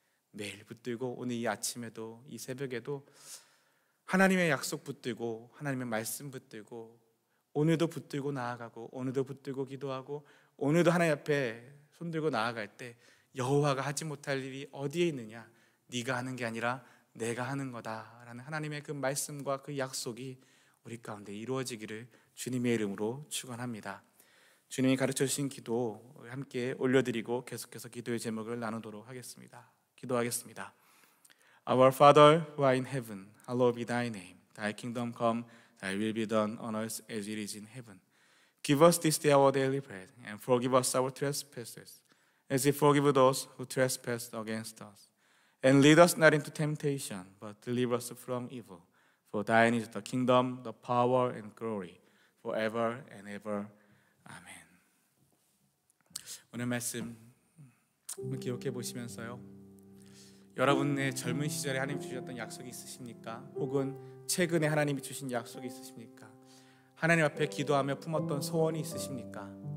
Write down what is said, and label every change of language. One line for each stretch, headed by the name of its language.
Korean: 매일 붙들고 오늘 이 아침에도 이 새벽에도 하나님의 약속 붙들고 하나님의 말씀 붙들고 오늘도 붙들고 나아가고 오늘도 붙들고 기도하고 오늘도 하나님 앞에 손들고 나아갈 때 여호와가 하지 못할 일이 어디에 있느냐, 네가 하는 게 아니라 내가 하는 거다라는 하나님의 그 말씀과 그 약속이 우리 가운데 이루어지기를 주님의 이름으로 축원합니다. 주님이 가르쳐 주신 기도 함께 올려드리고 계속해서 기도의 제목을 나누도록 하겠습니다. 기도하겠습니다.
English: Our Father who art in heaven, hallowed be thy name. Thy kingdom come, thy will be done on earth as it is in heaven. Give us this day our daily bread, and forgive us our trespasses, as we forgive those who trespass against us. And lead us not into temptation, but deliver us from evil. For thine is the kingdom, the power, and glory, forever and ever.
Korean: 아멘. 오늘 말씀 한번 기록해 보시면서요, 여러분의 젊은 시절에 하나님 주셨던 약속이 있으십니까? 혹은 최근에 하나님이 주신 약속이 있으십니까? 하나님 앞에 기도하며 품었던 소원이 있으십니까?